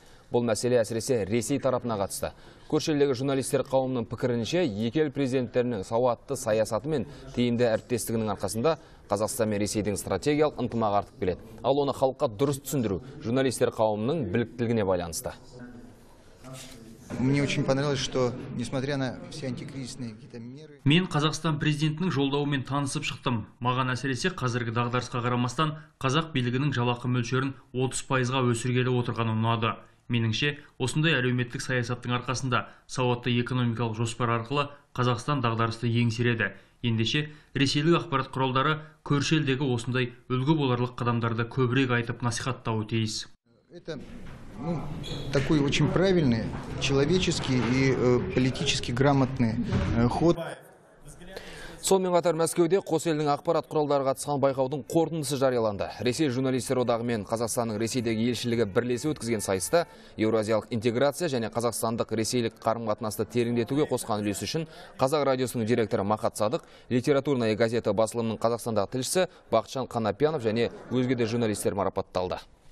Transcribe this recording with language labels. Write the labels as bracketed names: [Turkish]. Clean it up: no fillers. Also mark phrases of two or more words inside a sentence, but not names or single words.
[Kazakh] Бұл мәселе әсіресе Ресей тарапына қатысты. Көрші елдегі журналистер қауымының пікірінше, екі ел президенттерінің сауатты саясаты мен тиімді әріптестігінің арқасында Қазақстан мен Ресейдің стратегиялық ынтымағы артып келеді. Ал оны халыққа дұрыс түсіндіру журналистер қауымының біліктілігіне байланысты. [Russian] Мне очень понравилось, что, несмотря на все антикризисные какие-то меры... [Kazakh] Мен Қазақстан президентінің жолдауымен танысып шықтым. Маған әсіресе қазіргі дағдарысқа қарамастан қазақ билігінің жалақы мөлшерін 30%-ға өсіргелі отырғаны ұнады. Меніңше, осындай әлеуметтік саясаттың арқасында сауатты экономикалық жоспар арқылы Қазақстан дағдарысты еңсереді. Ендеше, ресейлік ақпарат құралдары көрші елдегі осындай үлгі боларлық қадамдарды көбірек айтып насихаттауы тиіс. [Russian] Это такой очень правильный, человеческий и политически грамотный ход. [Kazakh] Сонымен қатар Мәскеуде қос елдің ақпарат құралдары қатысқан байқаудың қорытындысы жарияланды. Ресей журналистер одағы мен Қазақстанның Ресейдегі елшілігі бірлесе өткізген сайыста еуразиялық интеграция және қазақстандық ресейлік қарым-қатынасты тереңдетуге қосқан үлесі үшін Қазақ радиосының директоры Махат Садық, литературная газета басылымының Қазақстандағы тілшісі Бақытжан Қанапиянов және өзге де журналистер марапатталды.